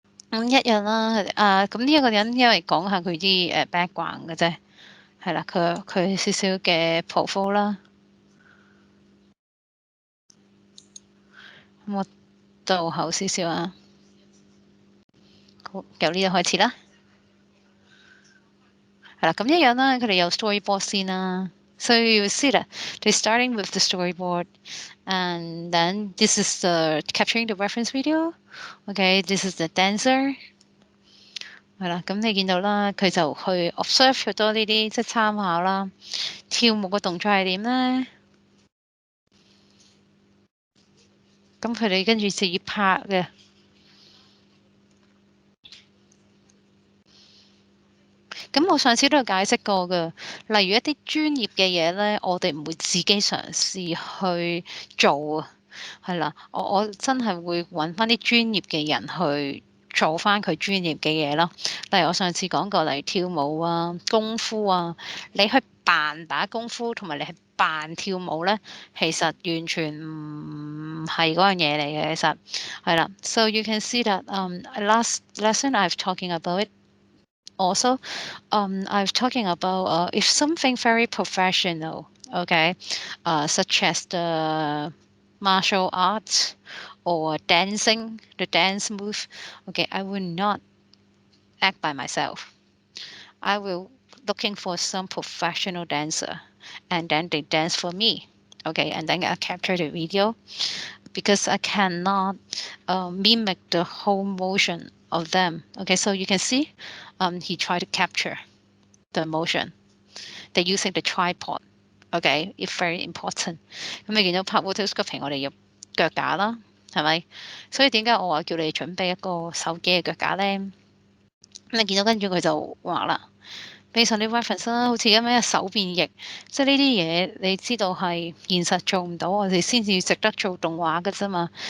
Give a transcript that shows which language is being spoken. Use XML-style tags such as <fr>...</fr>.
<yue>咁一樣啦，咁呢一個人因為講下佢啲background 嘅啫，係啦，佢少少嘅 profile 啦。咁我倒後少少啊，好，由呢度開始啦。係啦，咁一樣啦，佢哋有 storyboard 先啦。</yue> <en>So you see that they're starting with the storyboard, and then this is the capturing the reference video. Okay, this is the dancer.</en> <yue>係啦，咁你見到啦，佢就去 observe 好多呢啲即係參考啦。跳舞嘅動作係點咧？咁佢哋跟住就要拍嘅。咁我上次都有解釋過㗎，例如一啲專業嘅嘢咧，我哋唔會自己嘗試去做啊，係啦，我真係會揾翻啲專業嘅人去做翻佢專業嘅嘢咯。例如我上次講過，例如跳舞啊、功夫啊，你去扮打功夫同埋你係扮跳舞咧，其實完全唔係嗰樣嘢嚟嘅，其實係啦。</yue> <en>So you can see that last lesson I've talking about it. Also, I was talking about if something very professional, okay, such as the martial arts or dancing, the dance move, okay, I will not act by myself. I will looking for some professional dancer, and then they dance for me, okay, and then I capture the video because I cannot mimic the whole motion of them. Okay, so you can see he tried to capture the motion. They're using the tripod. Okay, it's very important.</en> <yue>咁你見到拍 rotoscoping，我哋要腳架啦，係咪？所以點解我話叫你準備一個手機嘅腳架咧？咁你見到跟住佢就話啦，</yue> <en>based on the reference</en> <yue>啦，好似咁樣手變翼，即係呢啲嘢你知道係現實做唔到，我哋先至值得做動畫㗎啫嘛。</yue>